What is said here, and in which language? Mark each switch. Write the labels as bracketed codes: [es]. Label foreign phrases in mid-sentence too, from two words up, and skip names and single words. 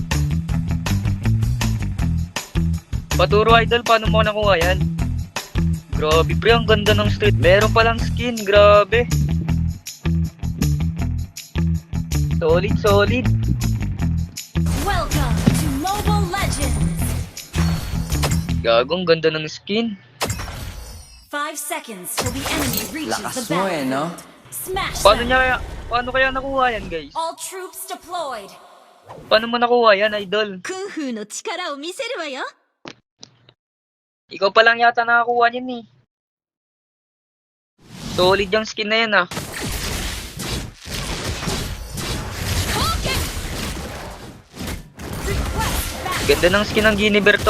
[tl] Paturo, idol, paano mo nakuha yan? Grabe, pre, ang ganda ng street. Meron palang skin, grabe. Solid, solid. [en] Welcome to Mobile Legends. [tl] Gagong ganda ng skin. [en] 5 seconds till the enemy reaches the [tl] Lakas mo [en] battlefield. [tl] no? [en] Smash them. [tl] Paano kaya nakuha yan, guys? [en] All troops deployed. [tl] Paano mo nakuha yan, idol? [ja] クンフーの力を見せるわよ。 [tl] Ikaw pa lang yata nakakuha yan eh. Solid yung skin na yan ah. Ganda ng skin ng Guinevere, tol.